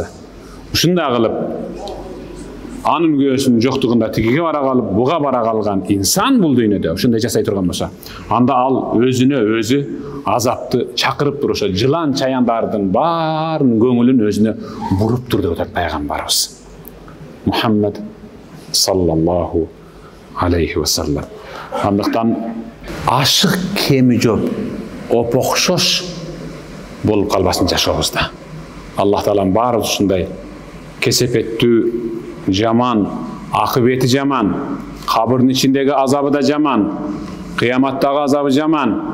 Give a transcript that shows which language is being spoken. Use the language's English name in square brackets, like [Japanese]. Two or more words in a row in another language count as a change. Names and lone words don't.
[Kyrgyz] Ушундай кылып анын күбөсүнүн жоктугунда тигиге бара калып, буга бара калган инсан бул дүйнөдө ушундай жасай турган болсо, анда ал өзүнө өзү азапты чакырып туруп, ошо жылан чаяндардын баарынын көңүлүн өзүнө буруптур деп атат пайгамбарыбыз Мухаммад [Arabic] صلى الله عليه وسلم. [Kyrgyz] Андыктан ашык кеми жоп, опокшош болуп калбасын жашообузда. Аллах Таалам баары ушундай кесепеттүү, жаман, акыбети жаман, кабырдын ичиндеги азабы да жаман, кыяматтагы азабы жаман.